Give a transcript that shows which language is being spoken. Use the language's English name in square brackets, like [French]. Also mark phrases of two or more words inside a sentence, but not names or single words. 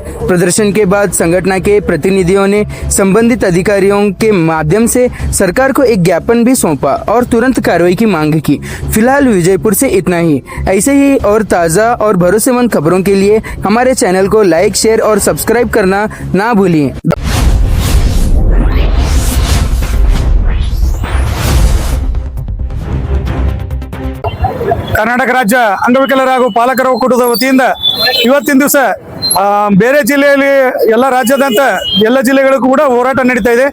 [Hindi] प्रदर्शन के बाद संगठन के प्रतिनिधियों ने संबंधित अधिकारियों के माध्यम से सरकार को एक ज्ञापन भी सौंपा और तुरंत कार्रवाई की मांग की। फिलहाल विजयपुर से इतना ही। ऐसे ही और ताज़ा और भरोसेमंद खबरों के लिए हमारे चैनल को [English] like, share [Hindi] और सब्सक्राइब करना ना भूलिए। [Kannada] ಕರ್ನಾಟಕ ರಾಜ್ಯ ಅಂಗವಿಕಲರ ಹಾಗೂ ಪಾಲಕರ ಒಕ್ಕೂಟದ ವತಿಯಿಂದ ಇವತ್ತಿನ ದಿವಸ ಬೇರೆ ಜಿಲ್ಲೆಯಲ್ಲಿ ಎಲ್ಲ ರಾಜ್ಯದಂತ ಎಲ್ಲ ಜಿಲ್ಲೆಗಳಿಗೂ ಕೂಡ ಹೋರಾಟ ನಡೀತಾ ಇದೆ।